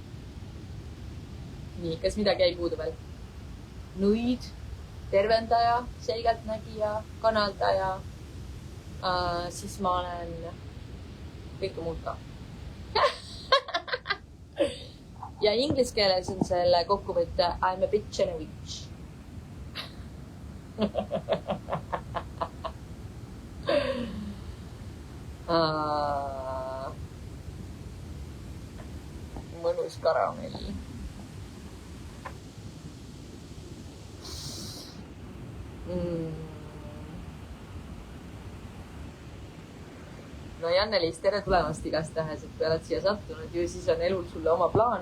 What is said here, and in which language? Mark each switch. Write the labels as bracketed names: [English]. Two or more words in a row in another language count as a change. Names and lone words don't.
[Estonian] Nii, kas midagi jäi puudu veel? Nõid, tervendaja, selgeltnägija, kanaldaja. Siis ma olen kõike muud ka. Ja inglise keeles on selle kokkuvõtte [English] I'm a bitch and a witch. [Estonian] Mõnus karamell. No Jannelis, tere tulemast igastahes, et kui oled siia sattunud, ju siis on elul sulle oma plaan.